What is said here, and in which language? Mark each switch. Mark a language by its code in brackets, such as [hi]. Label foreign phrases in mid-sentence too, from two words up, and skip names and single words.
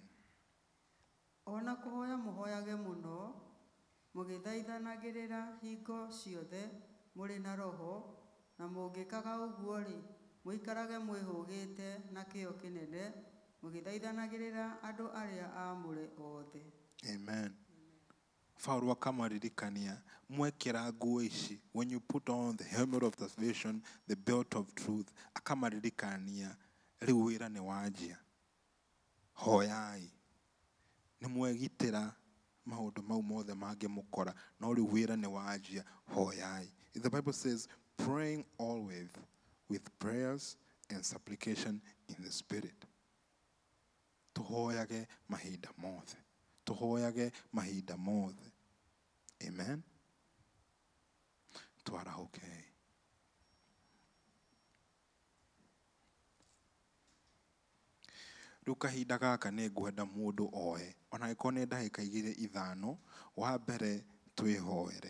[ki] Ona kũhoya mũhoyage mũno mũgĩthaithanagĩrĩra hingo ciothe mũrĩ na roho, na mũngĩkaga ũguo-rĩ, mũikarage mwĩhũgĩte na kĩyo kĩnene mũgĩthaithanagĩrĩra andũ arĩa aamũre othe. Amen. Paulo akamaririkania mwekĩra nguo ici, [en] when you put on the helmet of salvation, the belt of truth, [ki] akamaririkania rĩu wĩra nĩ wanjia. Hoyai. Nĩ mwegitĩra maũndũ mau mothe mangĩmũkora, no rĩu wĩra nĩ wanjia. Hoyai. [en] The Bible says, praying always with prayers and supplication in the Spirit. [ki] Tũhoyage mahinda mothe. Tũhoyage mahinda mothe. Amen. Twarahũke. Rĩu kahinda gaka nĩ ngwenda mũndũ oe, ona angĩkorwo nĩ ndagĩka 2-5, wa mbere twĩhoere.